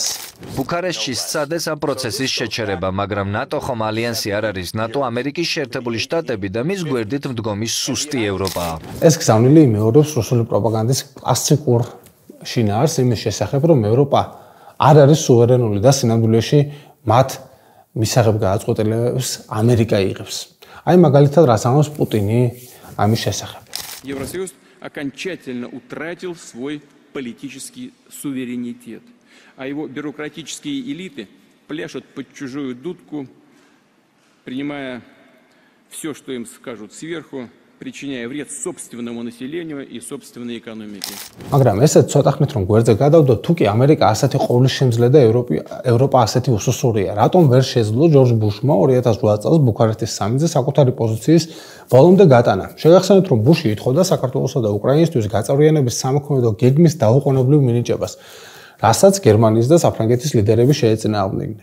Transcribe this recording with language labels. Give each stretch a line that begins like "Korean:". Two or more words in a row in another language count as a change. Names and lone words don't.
Georgian: ბუქარესტში სცადეს ამ პროცესის შეჩერება, მაგრამ ნატო ხომ ალიანსი არ არის, ნატო ამერიკის შეერთებული შტატები და მის გვერდით მდგომი სუსტი ევროპაა. ეს გზავნილი იმეორებს რუსული პროპაგანდის კლასიკურ შინაარს იმის შესახებ, რომ ევროპა არ არის სუვერენული და სინამდვილეში მათ მისაღებ გააწყვეტილებას ამერიკა იღებს. აი მაგალითად რას ამბობს პუტინი ამის შესახებ.
Russian: Евросоюз окончательно утратил свой политический суверенитет, а его бюрократические элиты пляшут под чужую дудку, принимая все, что им скажут сверху, причиняя вред собственному населению и собственной экономике.
Georgian: მაგრამ ესეც ცოტა ხნით რომ გვერდზე გადავდოთ, თუ კი ამერიკა ასეთი ყოვლისშემძლე და ევროპა ასეთი უსუსურია, რატომ ვერ შეძლო ჯორჯ ბუშმა 2008 წელს ბუქარესტის სამიტზე საკუთარი პოზიციის ბოლომდე გატანა? შეგახსენებთ, რომ ბუში ითხოვდა საქართველოსა და უკრაინისთვის გაწევრიანების სამოქმედო გეგმის დაუყოვნებლივ მინიჭებას, რასაც გერმანიის და საფრანგეთის ლიდერები შეეწინააღმდეგნენ.